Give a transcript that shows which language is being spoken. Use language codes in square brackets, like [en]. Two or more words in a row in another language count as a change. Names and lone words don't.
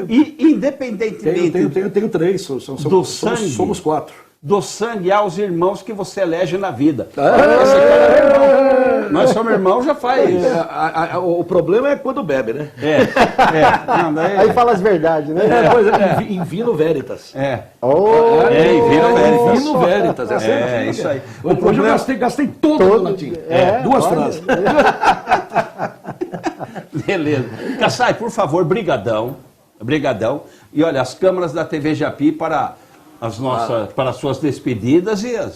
[pt] E independentemente tenho 3, do sangue. somos 4. do sangue aos irmãos que você elege na vida. É. Esse cara é irmão. Nós somos irmãos, já faz. O problema é quando bebe, né? Não, daí... Aí fala as verdades, né? [la] In vino veritas. Oh, em vino veritas. In vino veritas. [pt] É, isso aí. O problema eu gastei todo no latim. Duas olha. frases. Beleza. Kassai, por favor, brigadão. Brigadão. E olha, as câmaras da TV Japi para as suas despedidas e as...